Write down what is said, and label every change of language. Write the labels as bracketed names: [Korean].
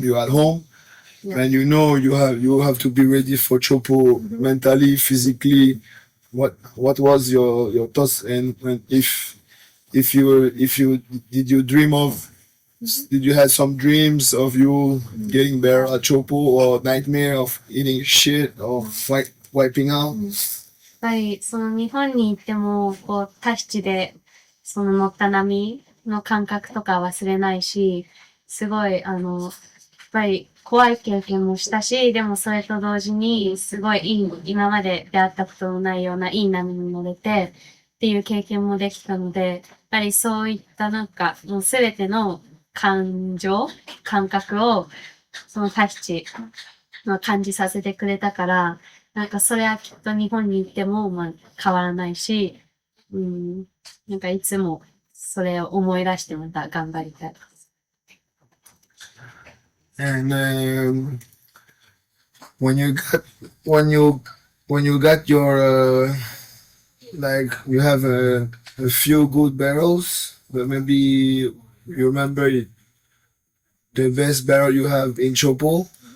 [English] You're at home, yeah. And you know you have to be ready for Chopo mentally, physically. What was your thoughts and if you did you dream of? Did you have some dreams of you getting better at Chopo or nightmare of eating shit or wiping out? [Japanese] やっぱり、その日本に行っても、こう、タヒチで、その乗った波の感覚とか忘れないし、すごい、やっぱり怖い経験もしたし、でもそれと同時に、すごい今まで出会ったことのないようないい波に乗れて、っていう経験もできたので、やっぱりそういったなんか、もうすべての感覚を、そのタヒチの感じさせてくれたから、なんかそれはきっと日本に行っても、まあ変わらないし、なんかいつもそれを思い出してまた頑張りたい。 [English] And when you got when you when you got your like you have a few good barrels, but maybe you remember the best barrel you have in Chopo.